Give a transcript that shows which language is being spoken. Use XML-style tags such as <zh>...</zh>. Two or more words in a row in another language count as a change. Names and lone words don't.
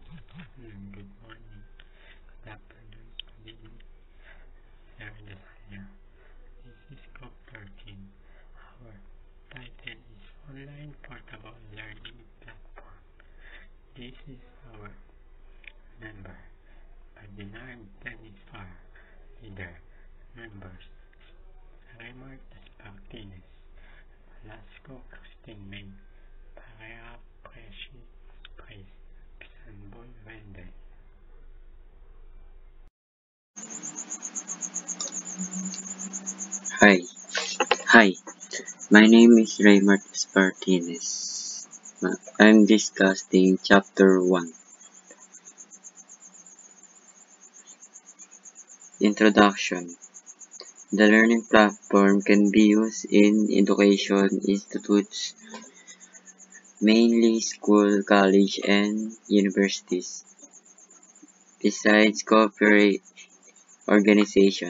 <en>Good morning, good afternoon, good evening, dear DASALLA. This is COP 13. Our title is Online Portable Learning Platform. This is our member, Baldinar leader. Members, Raymart Espartinez, Nolasco, Kristine May V, Parrera, Precy, Pisalbon, Wendyll. Hi, my name is Raymart Espartinez. I'm discussing Chapter 1. Introduction. The learning platform can be used in education institutes, mainly school, college, and universities, besides corporate organizations.</en>